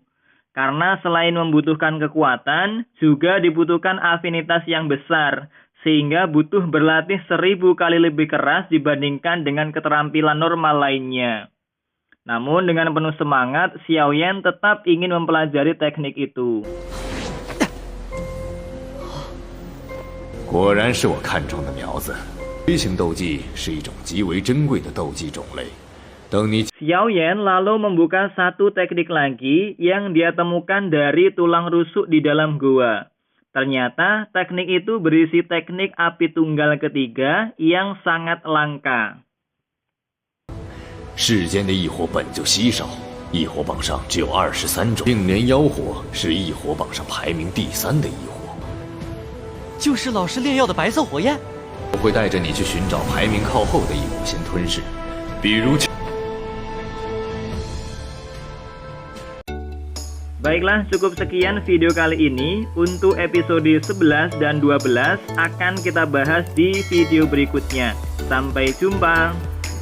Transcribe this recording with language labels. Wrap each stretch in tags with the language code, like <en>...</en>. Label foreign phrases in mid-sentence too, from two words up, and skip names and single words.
<id>Karena selain membutuhkan kekuatan, juga dibutuhkan afinitas yang besar, sehingga butuh berlatih 1000 kali lebih keras dibandingkan dengan keterampilan normal lainnya. Namun dengan penuh semangat, Xiaoyan tetap ingin mempelajari teknik itu.</id> <zh>果然是我看中的苗子。飞行斗技是一种极为珍贵的斗技种类。等你</zh> <id>Xiaoyan lalu membuka satu teknik lagi yang dia temukan dari tulang rusuk di dalam goa. Ternyata teknik itu berisi teknik api tunggal ketiga yang sangat langka.</id> <zh>世间的异火本就稀少，异火榜上只有23种，并年妖火是异火榜上排名第3的异火。就是老师炼药的白色火焰。我会带着你去寻找排名靠后的异火先吞噬，比如。</zh> <id>Baiklah, cukup sekian video kali ini. Untuk episode 11 dan 12 akan kita bahas di video berikutnya. Sampai jumpa.</id>